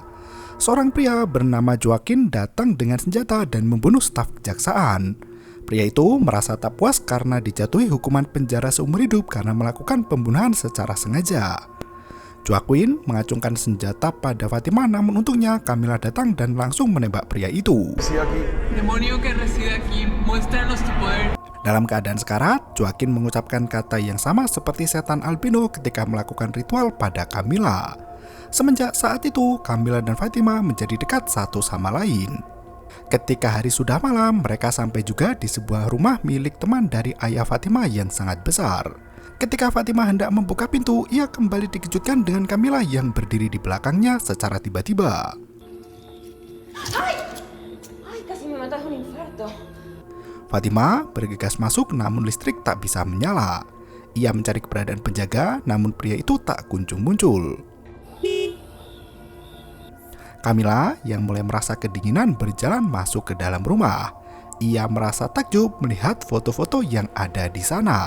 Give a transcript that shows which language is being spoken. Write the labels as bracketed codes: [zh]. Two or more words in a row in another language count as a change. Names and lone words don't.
[id] Seorang pria bernama Joaquin datang dengan senjata dan membunuh staf kejaksaan. Pria itu merasa tak puas karena dijatuhi hukuman penjara seumur hidup karena melakukan pembunuhan secara sengaja. Joaquin mengacungkan senjata pada Fatima, namun untungnya Camilla datang dan langsung menembak pria itu. [es] Demonio que reside aquí, muéstranos tu poder. [id] Dalam keadaan sekarat, Joaquin mengucapkan kata yang sama seperti setan albino ketika melakukan ritual pada Camilla. Semenjak saat itu, Camilla dan Fatima menjadi dekat satu sama lain. Ketika hari sudah malam, mereka sampai juga di sebuah rumah milik teman dari ayah Fatima yang sangat besar. Ketika Fatima hendak membuka pintu, ia kembali dikejutkan dengan Camilla yang berdiri di belakangnya secara tiba-tiba. [es] ¡Ay! ¡Ay, casi me matas de un infarto! [id] Fatima bergegas masuk namun listrik tak bisa menyala. Ia mencari keberadaan penjaga namun pria itu tak kunjung muncul. Camilla yang mulai merasa kedinginan berjalan masuk ke dalam rumah. Ia merasa takjub melihat foto-foto yang ada di sana.